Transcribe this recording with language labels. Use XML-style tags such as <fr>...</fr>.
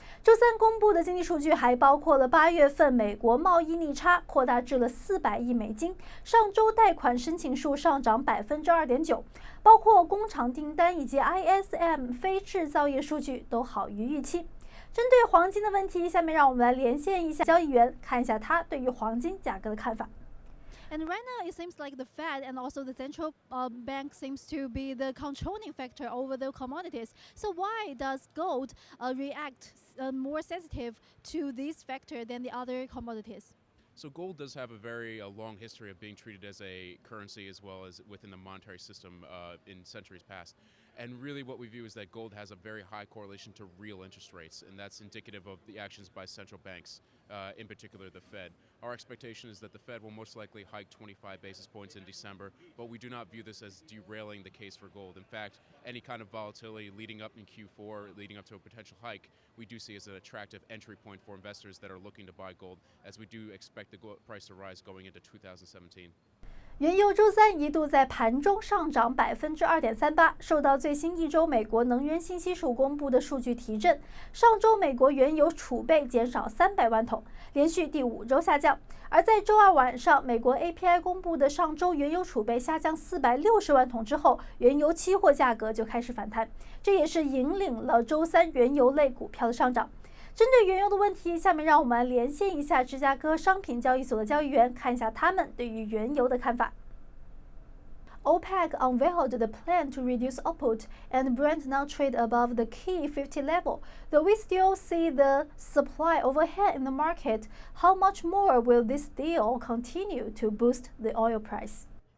<zh>周三公布的经济数据还包括了8月份美国贸易逆差扩大至了400亿美金，上周贷款申请数上涨2.9%，包括工厂订单以及 ISM 非制造业数据都好于预期。针对黄金的问题，下面让我们来连线一下交易员，看一下他对于黄金价格的看法。</zh> <en>And right now, it seems like the Fed and also the central bank seems to be the controlling factor over the commodities. So why does gold react more sensitive to this factor than the other commodities? So gold does have a very long history of being treated as a currency as well as within the monetary system in centuries past. And really what we view is that gold has a very high correlation to real interest rates, and that's indicative of the actions by central banks, in particular the Fed. Our expectation is that the Fed will most likely hike 25 basis points in December, but we do not view this as derailing the case for gold. In fact, any kind of volatility leading up in Q4, leading up to a potential hike, we do see as an attractive entry point for investors that are looking to buy gold, as we do expect the gold price to rise going into 2017.</en> <zh>原油周三一度在盘中上涨2.38%，受到最新一周美国能源信息署公布的数据提振。上周美国原油储备减少300万桶，连续第5周下降。而在周二晚上，美国 API 公布的上周原油储备下降460万桶之后，原油期货价格就开始反弹，这也是引领了周三原油类股票的上涨。针对原油的问题，下面让我们连线一下芝加哥商品交易所的交易员，看一下他们对于原油的看法。</zh> <en>OPEC unveiled the plan to reduce output, and Brent now trade above the key 50 level. Though we still see the supply overhead in the market, how much more will this deal continue to boost the oil price?</en>